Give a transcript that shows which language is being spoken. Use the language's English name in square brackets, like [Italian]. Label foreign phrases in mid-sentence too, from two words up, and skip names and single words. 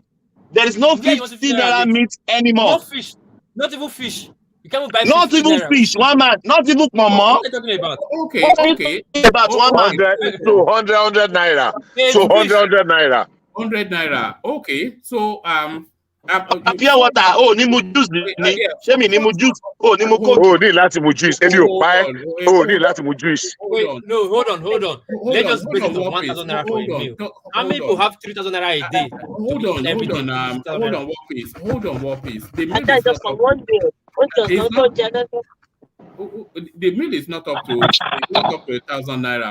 [English] There is no 50 naira meat anymore. No fish. Not even fish. You can't buy not even fish. 1 man. Not even mama. What are you talking about? Okay. About 1 man. So 100 naira. So 100 naira. 100 naira. Okay. So pure water. [Yoruba] Oh, ni mu juice ni. [English] Show me [Yoruba] ni mu juice. Oh, ni mu coke. Oh, ni láti mu juice. Ebi o pa. Oh, ni láti mu juice. [English] Hold on. Let's just break it to 1,000 naira for a meal. How many people have 3,000 naira a day? Hold on, one piece. The meal is not up to 1,000 naira.